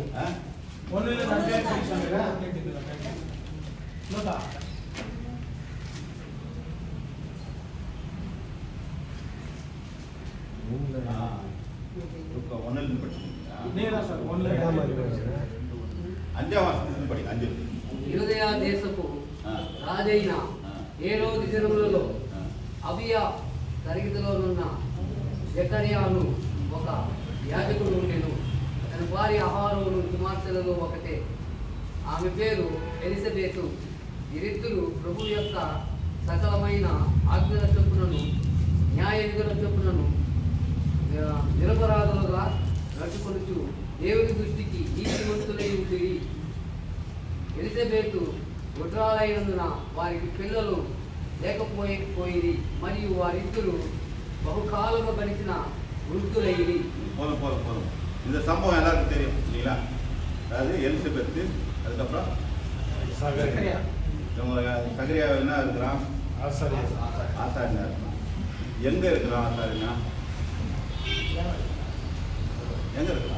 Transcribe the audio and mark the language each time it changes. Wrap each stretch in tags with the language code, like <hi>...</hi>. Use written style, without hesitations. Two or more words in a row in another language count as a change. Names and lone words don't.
<ta>1 அத்தியாயம் படிச்சீங்களா? லூக்கா ஒன்னிலிருந்து படிச்சீங்களா? நீங்க சார் 1 அஞ்சாம் வாசனத்துல படிங்க. 5.</ta> <te>యూదయా దేశపు రాజైన హేరోదు దినములలో అబియా తరగతిలోనున్న జకర్యాను ఒక యాజకుడు ఉండెను. అతని భార్య అహారోను కుమార్తెలలో ఒకటే. ఆమె పేరు ఎలిజబెతు. వీరిద్దరు ప్రభు యొక్క సకలమైన ఆజ్ఞల చొప్పునను న్యాయ విధుల చొప్పునను నిరపరాధులుగా నడుచుకొనుచు దేవుని దృష్టికి నీతిమంతులై ఉంటుంది. ఎలిజబెతు గుడ్రాలైనందున వారికి పిల్లలు లేకపోయిపోయి మరియు వారిద్దరు బహుకాలము గడిచిన వృద్ధులైరి.</te> <ta>போதும். இந்த சம்பவம் எல்லாருக்கும் தெரியும் இல்லைங்களா? அதாவது எலிசபெத்து, அதுக்கப்புறம் சகரியா. சகரியா என்ன இருக்கிறான்? ஆசாரியர். ஆசாரியனா இருக்கிறான். எங்க இருக்கிறான் ஆசாரியனா? எங்க இருக்கிறான்?</ta>